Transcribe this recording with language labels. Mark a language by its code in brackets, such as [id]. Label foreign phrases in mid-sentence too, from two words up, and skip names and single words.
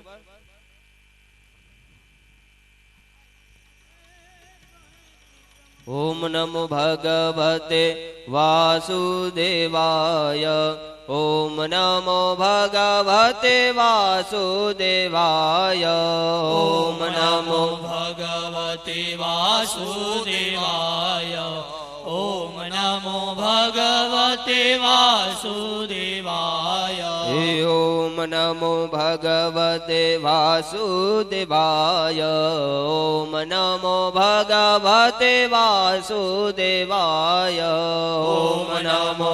[sa] ओम नमो भगवते वासुदेवाय ओम नमो भगवते वासुदेवाय ओम नमो भगवते વાસુદેવાય ઓમ નમો ભગવતે વાસુદેવાય ओम नमो भगवते वासुदेवाय ओम नमो भगवते वासुदेवाय ओम नमो भगवते वासुदेवाय ओम नमो